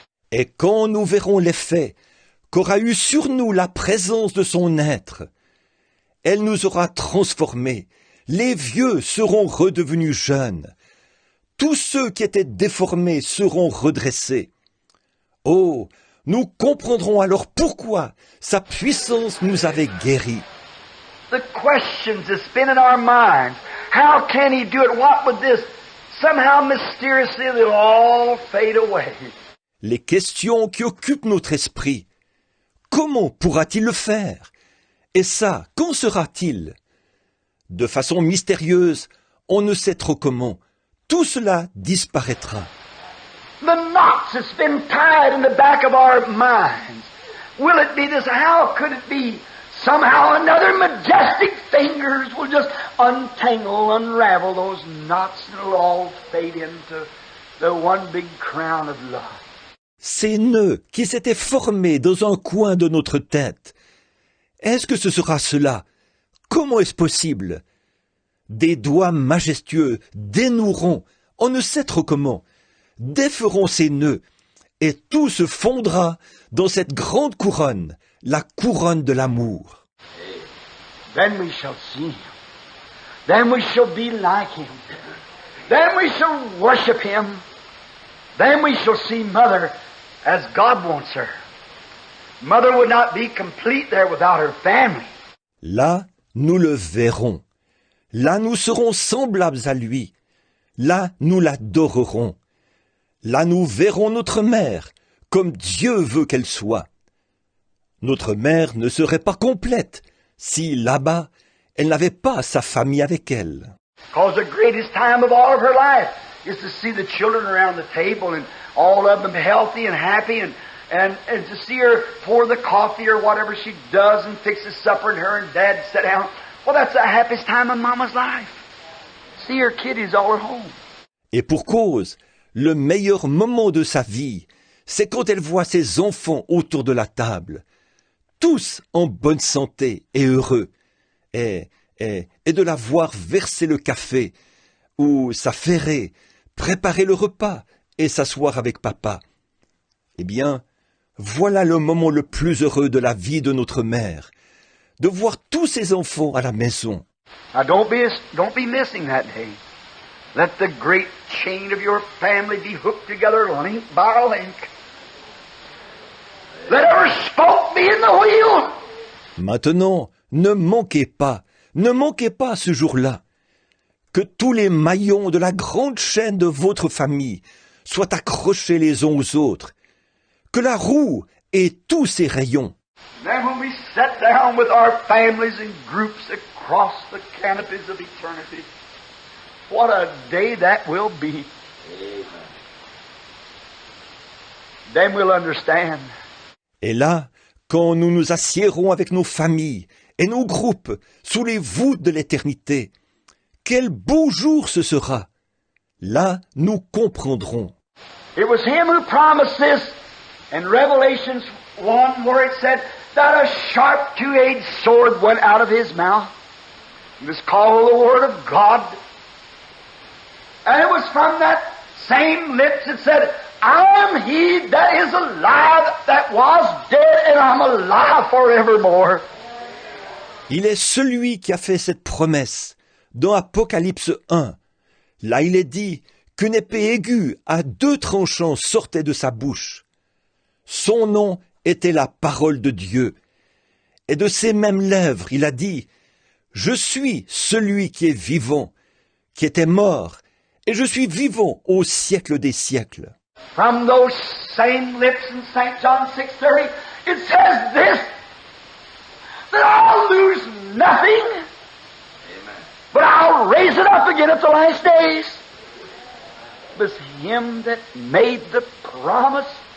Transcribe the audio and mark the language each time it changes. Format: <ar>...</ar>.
<fr>Et quand nous verrons l'effet qu'aura eu sur nous la présence de son être, elle nous aura transformés. Les vieux seront redevenus jeunes. Tous ceux qui étaient déformés seront redressés. Oh, nous comprendrons alors pourquoi sa puissance nous avait guéris.</fr> <en>The questions that spin in our minds, how can he do it? What would this? Somehow mysteriously they'll all fade away.</en> <fr>Les questions qui occupent notre esprit. Comment pourra-t-il le faire? Et ça, quand sera-t-il? De façon mystérieuse, on ne sait trop comment. Tout cela disparaîtra.</fr> <en>The knots that's been tied in the back of our minds. Will it be this? How could it be? Somehow another majestic fingers will just untangle, unravel those knots, and it'll all fade into the one big crown of love.</en> <fr>Ces nœuds qui s'étaient formés dans un coin de notre tête. Est-ce que ce sera cela? Comment est-ce possible? Des doigts majestueux dénoueront, on ne sait trop comment, déferont ces nœuds, et tout se fondra dans cette grande couronne, la couronne de l'amour.</fr> <en>Then we shall see Him. Then we shall be like Him. Then we shall worship Him. Then we shall see Mother as God wants her. Mother would not be complete there without her family.</en> <fr>Là, nous le verrons. Là, nous serons semblables à lui. Là, nous l'adorerons. Là, nous verrons notre mère, comme Dieu veut qu'elle soit. Notre mère ne serait pas complète si, là-bas, elle n'avait pas sa famille avec elle.</fr> <en>Because the greatest time of all of her life is to see the children around the table and all of them healthy and happy and to see her pour the coffee or whatever she does and fixes supper and her and Dad sit down. Well, that's the happiest time in Mama's life. See her kiddies all at home.</en> <fr>Et pour cause, le meilleur moment de sa vie, c'est quand elle voit ses enfants autour de la table, tous en bonne santé et heureux, et de la voir verser le café, ou s'affairer, préparer le repas et s'asseoir avec papa. Eh bien, voilà le moment le plus heureux de la vie de notre mère, de voir tous ses enfants à la maison.</fr> <en>Now don't be missing that day. Let the great chain of your family be hooked together link by link. Let every spoke be in the wheel.</en> <fr>Maintenant, ne manquez pas ce jour-là, que tous les maillons de la grande chaîne de votre famille soient accrochés les uns aux autres, que la roue ait tous ses rayons.</fr> <en>Then when we sit down with our families in groups across the canopies of eternity, what a day that will be. Then we'll understand.</en> <fr>Et là, quand nous nous assiérons avec nos familles et nos groupes sous les voûtes de l'éternité, quel beau jour ce sera! Là, nous comprendrons.</fr> <en>It was Him who promised this in Revelations 1 where it said that a sharp two-edged sword went out of His mouth. It was called the Word of God. And it was from that same lips it said, I am He that is alive, that was dead, and I'm alive forevermore.</en> <fr>Il est celui qui a fait cette promesse dans Apocalypse 1. Là, il est dit qu'une épée aiguë à 2 tranchants sortait de sa bouche. Son nom était la parole de Dieu. Et de ses mêmes lèvres, il a dit, je suis celui qui est vivant, qui était mort, et je suis vivant au siècle des siècles.</fr> <en>From those same lips in St. John 6:30, it says this, that I'll lose nothing, but I'll raise it up again at the last days. It was Him that made the promise.</en>